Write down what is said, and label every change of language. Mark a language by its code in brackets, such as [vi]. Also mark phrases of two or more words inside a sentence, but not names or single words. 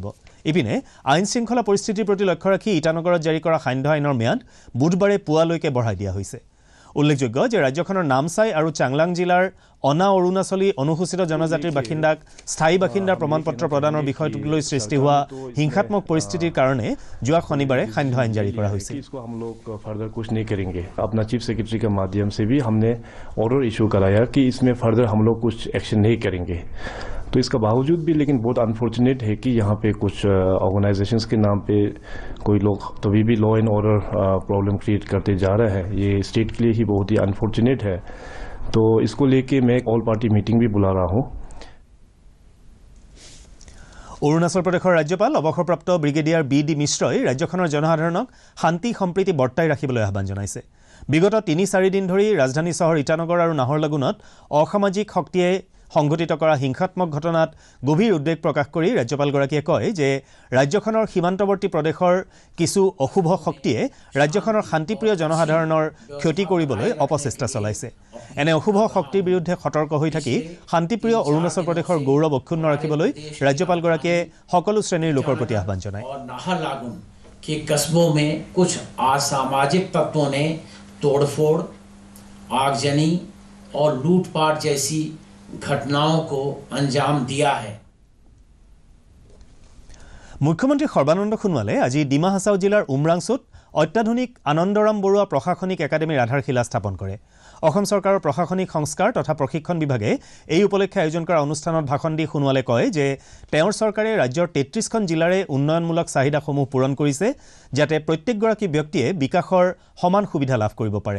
[as] ইপিনে আইন শৃংখলা পৰিস্থিতিৰ প্ৰতি লক্ষ্য ৰাখি ইটানগৰত জাৰি কৰা সান্ধ্য আইনৰ ম্যাদ বুধবাৰে পুৱালৈকে বঢ়াই দিয়া হৈছে। উল্লেখযোগ্য যে ৰাজ্যখনৰ নামচাই আৰু চাংলাং জিলাৰ অনা অৰুণাচলী অনুসূচিত জনজাতিৰ বাসিন্দাক স্থায়ী বাসিন্দাৰ প্ৰমাণপত্ৰ প্ৰদানৰ বিষয়টোক লৈ সৃষ্টি হোৱা হিংসাত্মক পৰিস্থিতিৰ কাৰণে যোৱা শনিবাৰে সান্ধ্য আইন জাৰি কৰা হৈছিল। [hi] इसको हम लोग फर्दर कुछ नहीं करेंगे। अपना [en] chief secretary [hi] के माध्यम से भी हमने [en] order issue [hi] कराया कि इसमें फर्दर हम लोग कुछ एक्शन नहीं करेंगे। तो इसका बावजूद भी लेकिन बहुत अनफॉर्चुनेट है कि यहाँ पे कुछ ऑर्गेनाइजेशंस के नाम पे कोई लोग तभी भी [en] law and order problem create [hi] करते जा रहे हैं। ये स्टेट के लिए ही बहुत ही अनफॉर्चुनेट है। तो इसको लेके मैं [en] all party meeting [hi] भी बुला रहा हूँ। [as] অৰুণাচল প্ৰদেশৰ ৰাজ্যপাল অৱসৰপ্ৰাপ্ত ব্ৰিগেডিয়াৰ বি.ডি. মিশ্ৰই ৰাজ্যখনৰ জনসাধাৰণক শান্তি সম্প্ৰীতি বৰ্তাই ৰাখিবলৈ আহ্বান জনাইছে। বিগত ৩-৪ দিন ধৰি ৰাজধানী চহৰ ইটানগৰ আৰু নাহৰলাগুনত অসামাজিক শক্তিয়ে সংঘটিত কৰা হিংসাত্মক ঘটনাত গভীৰ উদ্বেগ প্ৰকাশ কৰি ৰাজ্যপালগৰাকীয়ে কয় যে ৰাজ্যখনৰ সীমান্তৱৰ্তী প্ৰদেশৰ কিছু অশুভ শক্তিয়ে ৰাজ্যখনৰ শান্তিপ্ৰিয় জনসাধাৰণৰ ক্ষতি কৰিবলৈ অপচেষ্টা চলাইছে। এনে অশুভ শক্তিৰ বিৰুদ্ধে সতৰ্ক হৈ থাকি শান্তিপ্ৰিয় অৰুণাচল প্ৰদেশৰ গৌৰৱ অক্ষুণ্ণ ৰাখিবলৈ ৰাজ্যপালগৰাকীয়ে সকলো শ্ৰেণীৰ লোকৰ প্ৰতি আহ্বান জনায়। [hi] नाहरलागुन के कस्बों में कुछ असामाजिक तत्वों ने तोड़फोड़, आगजनी और लूटपाट जैसी घटनाओं को अंजाम दिया है। [as] মুখ্যমন্ত্ৰী সৰ্বানন্দ সোণোৱালে আজি ডিমা হাছাও জিলাৰ উমৰাংচুত অত্যাধুনিক আনন্দৰাম বৰুৱা প্ৰশাসনিক একাডেমীৰ আধাৰশিলা স্থাপন কৰে। অসম চৰকাৰৰ প্ৰশাসনিক সংস্কাৰ তথা প্ৰশিক্ষণ বিভাগে এই উপলক্ষে আয়োজন কৰা অনুষ্ঠানত ভাষণ দি সোণোৱালে কয় যে তেওঁৰ চৰকাৰে ৰাজ্যৰ ৩৩খন জিলাৰে উন্নয়নমূলক চাহিদাসমূহ পূৰণ কৰিছে যাতে প্ৰত্যেকগৰাকী ব্যক্তিয়ে বিকাশৰ সমান সুবিধা লাভ কৰিব পাৰে।